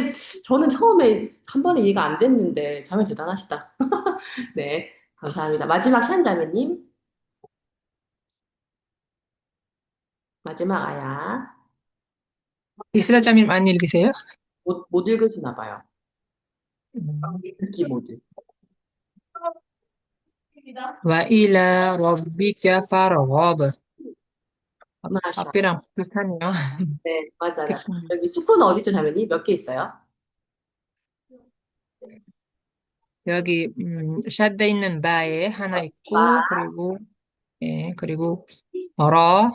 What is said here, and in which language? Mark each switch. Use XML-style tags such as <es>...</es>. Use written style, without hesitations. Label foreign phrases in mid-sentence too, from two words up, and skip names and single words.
<ko>이게 저는 처음에 한 번에 이해가 안 됐는데, 자매 대단하시다. 네, 감사합니다. 마지막 샨자매님, 마지막 아야. 이스라자님 많이 읽으세요? 못 읽으시나 봐요. 음. 읽기 모드.</ko> <ar>وإلى ربك فارغب.</ar> <ko>마샤. 앞이랑 비슷하네요. 네, 맞아요. 여기 수쿠는 어디죠, 자매님? 몇 개 있어요? 여기 샷돼 있는 바에 하나 마, 있고 그리고 라</ko>